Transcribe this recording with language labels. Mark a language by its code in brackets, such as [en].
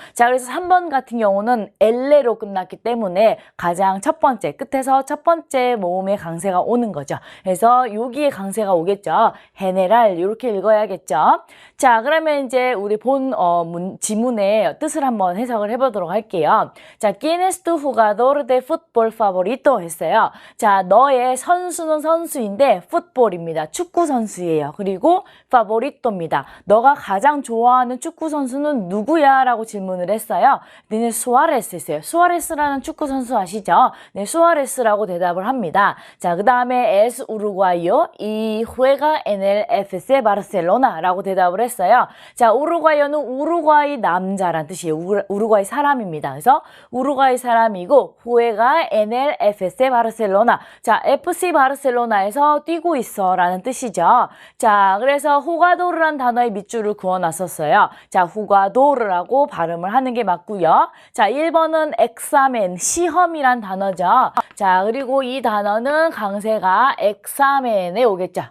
[ko] 자, 그래서 3번 같은 경우는 L로 끝났기 때문에 가장 첫 번째, 끝에서 첫 번째 모음의 강세가 오는 거죠. 그래서 여기에 강세가 오겠죠. 헤네랄 이렇게 읽어야겠죠. 자, 그러면 이제 우리 본 지문의 뜻을 한번 해석을 해보도록 할게요. [es] 자, ¿Quién es tu jugador de fútbol favorito? [ko] 했어요. 자, 너의 선수는 선수인데 풋볼입니다. 축구 선수예요. 그리고 favorito입니다. 너가 가장 좋아하는 축구 선수는 누구야? 라고 질문을 했어요. 네, 수아레스 했어요. 수아레스라는 축구 선수 아시죠? 네, 수아레스 yes라고 대답을 합니다. 자, 그 다음에 es 우루과이요 y [es] juega en el FC Barcelona [ko] 라고 대답을 했어요. 자, 우루과이어는 우루과이 남자란 뜻이에요. 우루과이 사람입니다. 그래서 우루과이 사람이고 [es] juega en el FC Barcelona. [ko] 자, FC 바르셀로나에서 뛰고 있어라는 뜻이죠. 자, 그래서 후가도르란 단어의 밑줄을 그어놨었어요. 자, 후가도르라고 발음을 하는 게 맞고요. 자, 1번은 examen, 시험이란 단어죠. 자, 그리고 이 단어는 강세가 examen에 오겠죠.